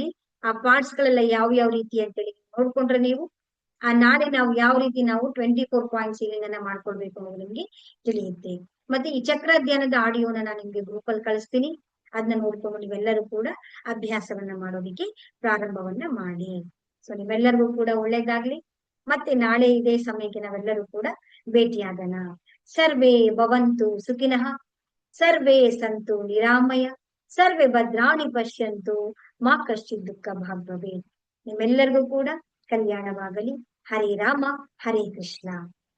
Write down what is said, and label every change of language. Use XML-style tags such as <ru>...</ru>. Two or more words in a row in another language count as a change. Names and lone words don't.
<kn>ಆ ಪಾರ್ಟ್ಸ್ ಗಳೆಲ್ಲ ಯಾವ ರೀತಿ ಅಂತೇಳಿ ನೋಡ್ಕೊಂಡ್ರೆ ನೀವು ನಾಳೆ ನಾವು ಯಾವ ರೀತಿ ನಾವು 24</kn> <en>points healing</en> <kn>ಅನ್ನ ಮಾಡ್ಕೊಳ್ಬೇಕು ಅನ್ನೋದು ನಿಮ್ಗೆ ತಿಳಿಯುತ್ತೆ. ಮತ್ತೆ ಈ ಚಕ್ರ ಧ್ಯಾನದ ಆಡಿಯೋನ ನಾನು ನಿಮ್ಗೆ ಗ್ರೂಪ್ ಅಲ್ಲಿ ಕಳಿಸ್ತೀನಿ. ಅದನ್ನ ನೋಡ್ಕೊಂಡು ನೀವೆಲ್ಲರೂ ಕೂಡ ಅಭ್ಯಾಸವನ್ನ ಮಾಡೋದಿಕ್ಕೆ ಪ್ರಾರಂಭವನ್ನ ಮಾಡಿ. ಸೊ ನಿಮ್ಮೆಲ್ಲರಿಗೂ ಕೂಡ ಒಳ್ಳೇದಾಗ್ಲಿ. ಮತ್ತೆ ನಾಳೆ ಇದೇ ಸಮಯಕ್ಕೆ ನಾವೆಲ್ಲರೂ ಕೂಡ ಭೇಟಿಯಾಗೋಣ.</kn> <sa>ಸರ್ವೇ ಭವಂತು ಸುಖಿನಃ, ಸರ್ವೇ ಸಂತು ನಿರಾಮಯ, ಸರ್ವೇ ಭದ್ರಾಣಿ ಪಶ್ಯಂತು ಮಾ ಕಶ್ಚಿತ್ ದುಃಖ ಭಾಗ್ ಭವೇತ್.</sa> <kn>ನಿಮ್ಮೆಲ್ಲರಿಗೂ ಕೂಡ ಕಲ್ಯಾಣವಾಗಲಿ. ಹರೇ ರಾಮ ಹರೇ ಕೃಷ್ಣ.</kn>